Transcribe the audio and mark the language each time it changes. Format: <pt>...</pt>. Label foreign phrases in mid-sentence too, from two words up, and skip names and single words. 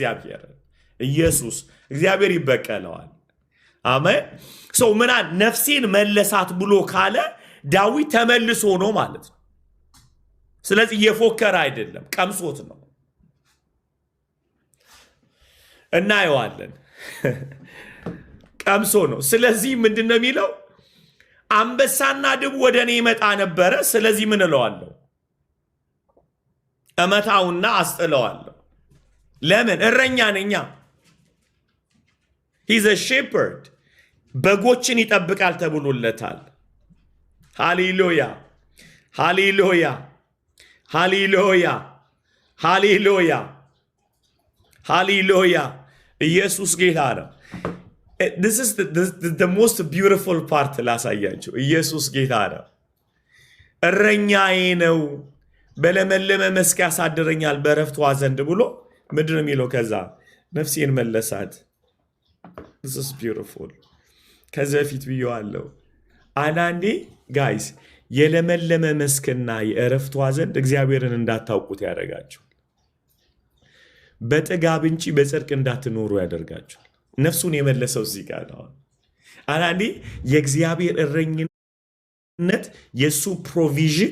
<am>እግዚአብሔር ይበቀለዋል። አሜን። ሰው ምናን ነፍሴን መለሳት ብሎ ካለ ዳዊት ተመልሶ ነው ማለት ነው። ስለዚህ እየፎከረ አይደለም፣ ቀምሶት ነው። እናየዋለን። ቀምሶ ነው። ስለዚህ ምንድን ነው የሚለው? አንበሳና ድብ ወደ እኔ ይመጣ ነበረ። ስለዚህ ምን እለዋለሁ? እመታውና አስጥለዋለሁ። ለምን? እረኛ ነኛ።</am> <en>he's a shepherd።</en> <am>በጎችን ይጠብቃል ተብሎለታል። ሃሌሉያ ሃሌሉያ ሃሌሉያ ሃሌሉያ ሃሌሉያ። ኢየሱስ ጌታ ነው።</am> <en>This is the most beautiful part</en> <am>ላሳያችሁ። ኢየሱስ ጌታ ነው። እረኛዬ ነው፣ በለመለመ መስክ ያሳድረኛል፣ በዕረፍቷ ዘንድ ብሎ ምንድን ነው የሚለው? ከዛ ነፍሴን መለሳት።</am> <en>This is beautiful።</en> <am>ከዚህ በፊት ብየዋለሁ። አንዳንዴ ጋይስ የለመለመ መስክና የዕረፍቷ ዘንድ እግዚአብሔርን እንዳታውቁት ያደርጋችኋል። በጥጋብ እንጂ በጽድቅ እንዳትኖሩ ያደርጋችኋል። ነፍሱን የመለሰው እዚህ ጋር ነው። አንዳንዴ የእግዚአብሔር እረኝነት የእሱ ፕሮቪዥን</am>